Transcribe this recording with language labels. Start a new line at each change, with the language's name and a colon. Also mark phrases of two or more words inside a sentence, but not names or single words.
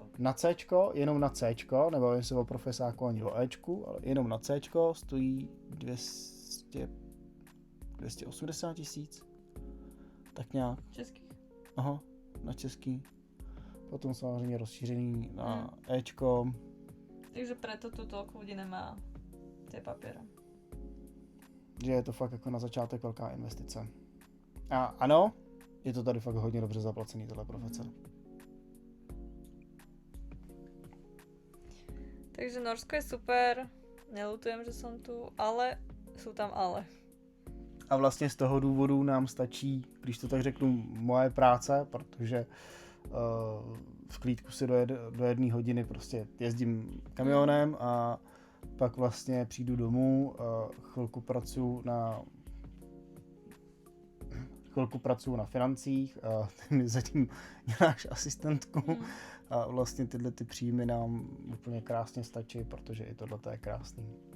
Czech: na Cčko, jenom na Cčko, nebo jen se o profesáku ani o Ečku, ale jenom na Cčko stojí 280 000. Tak nějak. Českých. Aha, na český. Potom samozřejmě rozšířený na Ečko.
Slovak: Takže preto tu toľko ľudí nemá tie papiere.
Czech: Že je to fakt jako na začátek velká investice. A ano, je to tady fakt hodně dobře zaplacený tohle profese.
Slovak: Takže Norsko je super, nelutujem, že som tu, ale sú tam ale.
Czech: A vlastně z toho důvodu nám stačí, když to tak řeknu, moje práce, protože v klídku si do 1 hodiny prostě jezdím kamionem a pak vlastně přijdu domů, chvilku pracuju na financích a ty mi zatím děláš asistentku a vlastně tyhle ty příjmy nám úplně krásně stačí, protože i tohle je krásný.